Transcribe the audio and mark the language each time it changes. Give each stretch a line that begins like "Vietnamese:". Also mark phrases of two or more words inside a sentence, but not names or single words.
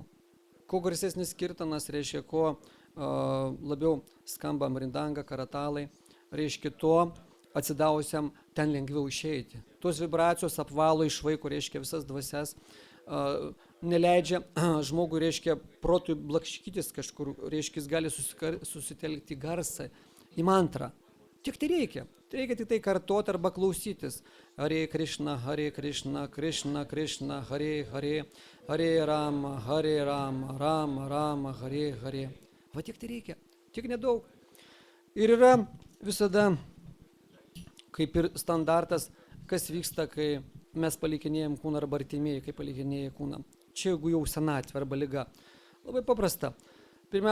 Lithuanian: Kuo garsesnis kirtanas, reiškia, kuo labiau skamba mrindanga, karatalai, reiškia, tuo atsidavusiam ten lengviau išeiti. Tos vibracijos apvalo išvaiko, reiškia, visas dvasias, neleidžia žmogui, reiškia, protui blakškytis kažkur, reiškia, jis gali susitelkti garsą į mantrą. Tik tai reikia. Tai reikia tik tai kartoti arba klausytis.
Sanskrit: Hare Krishna, Krishna Krishna, Hare Hare, Hare Rama, Rama Rama, Hare Hare.
Lithuanian: Va tik tai reikia. Tik nedaug. Ir yra visada kaip ir standartas, kas vyksta, kai mes palikinėjom kūną arba artimieji, kai palikinėjai kūną. Čia jeigu jau senatvė arba liga. Labai paprasta.